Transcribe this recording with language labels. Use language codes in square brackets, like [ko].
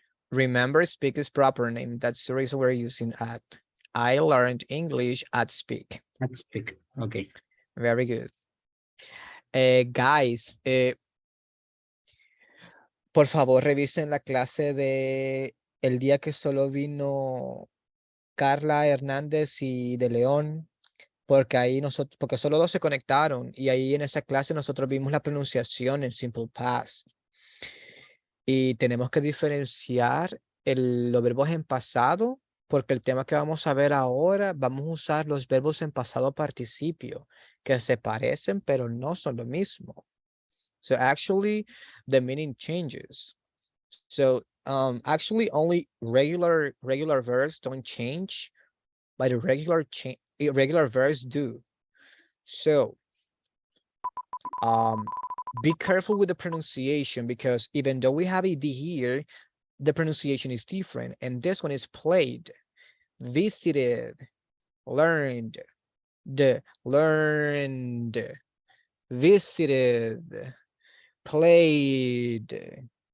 [en] Remember, speak is proper name. That's the reason we're using at. I learned English at speak. At speak. Okay. Very good. [es] Guys, por favor, revisen la clase de el día que solo vino Carla Hernández y de León, porque ahí nosotros, porque solo dos se conectaron y ahí en esa clase nosotros vimos la pronunciación en simple past. Y tenemos que diferenciar los verbos en pasado, porque el tema que vamos a ver ahora, vamos a usar los verbos en pasado participio, que se parecen, pero no son lo mismo. [en] So actually, the meaning changes. So actually, only regular verbs don't change, but the irregular verbs do. So be careful with the pronunciation, because even though we have ed here, the pronunciation is different, and this one is played, visited, learned, visited, played.